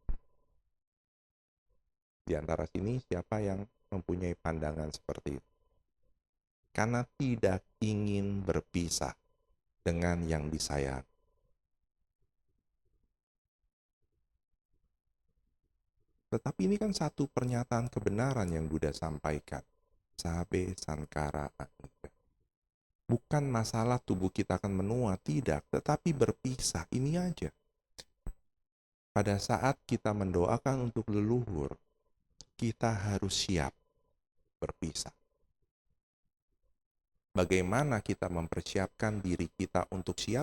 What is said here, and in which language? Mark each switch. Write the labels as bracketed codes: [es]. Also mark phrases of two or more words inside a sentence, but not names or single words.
[id] Di antara sini siapa yang mempunyai pandangan seperti itu? Karena tidak ingin berpisah dengan yang disayang. Tetapi ini kan satu pernyataan kebenaran yang Buddha sampaikan. [pi] Sabe sankara anicca. [id] Bukan masalah tubuh kita akan menua, tidak. Tetapi berpisah, ini aja. Pada saat kita mendoakan untuk leluhur, kita harus siap berpisah. Bagaimana kita mempersiapkan diri kita untuk siap?